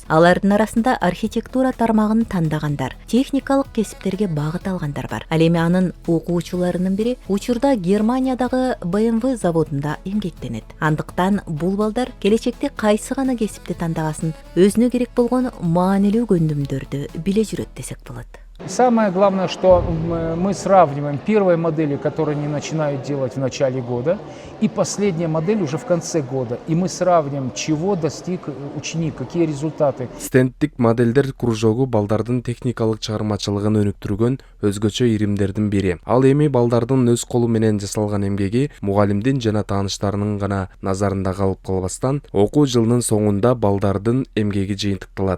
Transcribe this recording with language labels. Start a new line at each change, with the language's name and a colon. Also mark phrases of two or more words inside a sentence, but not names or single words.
Kyrgyz: Алардын арасында архитектура тармагын тандагандар, техникалык кесиптерге багыт алгандар бар. Ал эми анын окуучуларынын бири учурда Германиядагы BMW заводунда эмгектенет. Андыктан бул балдар келечекте кайсы гана кесипти тандагасын өзүнө керек болгон маанилүү көндүмдөрдү биле жүрөт десек болот.
Russian: Самое главное, что мы сравниваем первые модели, которые они начинают делать в начале года, и последняя модель уже в конце года. И мы сравниваем, чего достиг ученик, какие результаты.
Kyrgyz: Стендтик модельдер кружогу балдардын техникалык чыгармачылыгын өнүктүргөн өзгөчө иримдердин бири. Ал эми балдардын өз колу менен жасалган эмгеги мугалимдин жана тааныштарынын гана назарында калып калбастан, окуу жылынын соңунда балдардын эмгеги жыйынтыкталат.